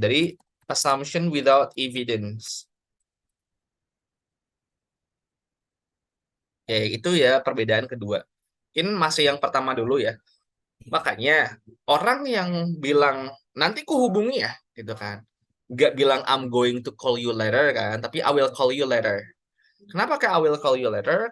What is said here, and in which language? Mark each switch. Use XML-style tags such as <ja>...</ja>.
<en>Dari assumption without evidence.</en> <id>Ya, itu ya perbedaan kedua. Ini masih yang pertama dulu ya. Makanya orang yang bilang nanti ku hubungi ya, gitu kan. Nggak bilang</id> <en>I'm going to call you later kan, tapi I will call you later.</en> <id>Kenapa kayak</id> <en>I will call you later?</en>